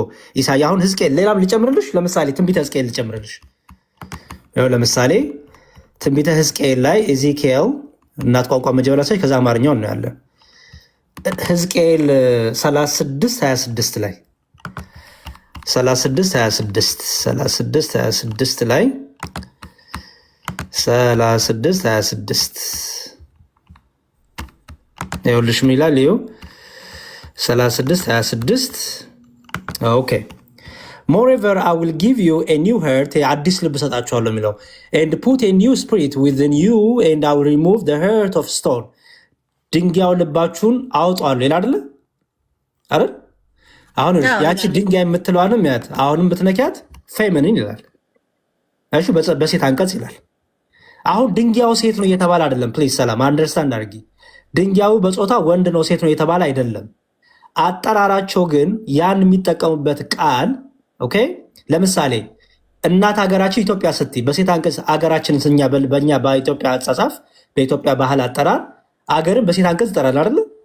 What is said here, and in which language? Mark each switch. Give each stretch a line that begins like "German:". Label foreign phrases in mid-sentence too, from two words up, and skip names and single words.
Amharic: ኢሳያ። አሁን ሕዝቅኤል ሌላም ልጨምርልሽ። ለምሳሌ ትንቢተ ሕዝቅኤል ልጨምርልሽ። ለምሳሌ ትንቢተ ሕዝቅኤል ላይ ኤዚኪኤል እናት ቋንቋ መጀመሪያ ሳይ ከዛ አማርኛው ነው ያለ። ሕዝቅኤል 36:26 ላይ 36:26 ላይ 36:26 ይኸውልሽ ምን ይላል? ይኸው 36:26 ኦኬ
English: moreover I will give you a new heart
Amharic: አዲስ ልብ ሰጣችኋለሁ የሚለው
English: and put a new spirit within you and I will remove the heart of stone
Amharic: ድንጋዩ ልባችሁን አውጣለሁ ይላል አይደል? አሁን ያቺ ድንጋይ የምትለዋንም ያት አሁንም ብትነኪያት ፌሚኒን ይላል። እሺ በሴት አንቀጽ ይላል። አሁን ድንጋዩ ሴት ነው እየተባለ አይደለም። ፕሊዝ ሰላም አንደርስታንድ አድርጊ። ድንጋዩ በጾታ ወንድ ነው ሴት ነው እየተባለ አይደለም። አጠራራቸው ግን ያን የሚጠቀሙበት ቃል ኦኬ። ለምሳሌ እናት ሀገራችን ኢትዮጵያ ስትይ በሴት አንቀጽ ሀገራችን በእኛ በኢትዮጵያ አጻጻፍ በኢትዮጵያ ባህል አጠራር አገርን በሴት አንቀጽ ይጠራል አይደለ?